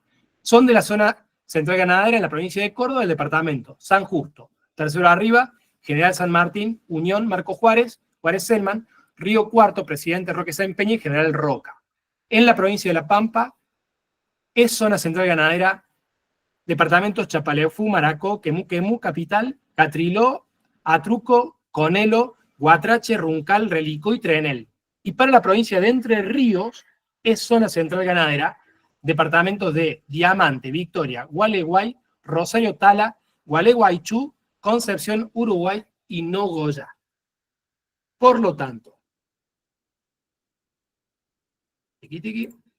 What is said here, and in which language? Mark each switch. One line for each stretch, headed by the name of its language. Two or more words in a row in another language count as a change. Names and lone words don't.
Spanish: Son de la zona central ganadera en la provincia de Córdoba, el departamento San Justo, Tercero Arriba, General San Martín, Unión, Marco Juárez, Juárez Selman, Río Cuarto, Presidente Roque Sáenz Peña y General Roca. En la provincia de La Pampa es zona central ganadera, departamentos Chapaleufú, Maracó, Quemú, Capital, Catriló, Atruco, Conelo, Guatrache, Runcal, Relicó y Trenel. Y para la provincia de Entre Ríos es zona central ganadera, departamentos de Diamante, Victoria, Gualeguay, Rosario Tala, Gualeguaychú, Concepción, Uruguay y Nogoyá. Por lo tanto, tiqui, tiqui.